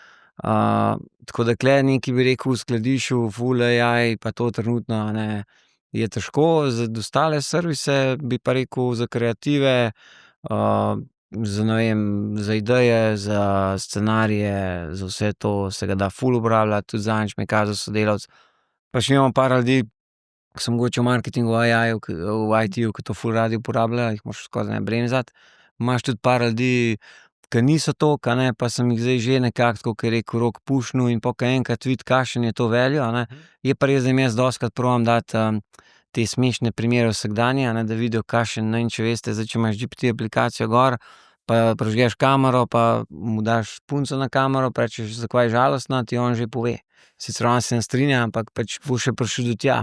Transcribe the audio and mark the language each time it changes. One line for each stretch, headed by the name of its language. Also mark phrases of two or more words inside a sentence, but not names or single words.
Slovenian: Tako da tule nekaj, bi rekel, v skladišču, ful AI, pa to trenutno, a ne, je težko, za ostale servise bi pa rekel, za kreative, za, ne vem, za ideje, za scenarije, za vse to se ga da ful uporabljati, tudi zadnjič mi je kazal sodelavec, pač imamo par ljudi, ki so mogoče v marketingu, AI-ju, v IT-ju, ki to ful radi uporabljajo, jih moraš skoraj ne bremzati. Imaš tudi par ljudi, ki niso toliko, a ne, pa sem jih zdaj že nekako, tako kot je rekel Rok, pušnil, in pol ko enkrat vidi, kakšen je to value, a ne, je pa res, da jim jaz dostikrat probam dati te smešne primere vsakdanje, a ne, da vidijo, kakšen, ne vem, če veste, zdaj, če imaš GPT aplikacijo gor, pa prižgeš kamero, pa mu daš punco na kamero, pa rečeš, zakaj je žalostna, ti on že pove. Sicer on se ne strinja, ampak pač bo še prišel do tja.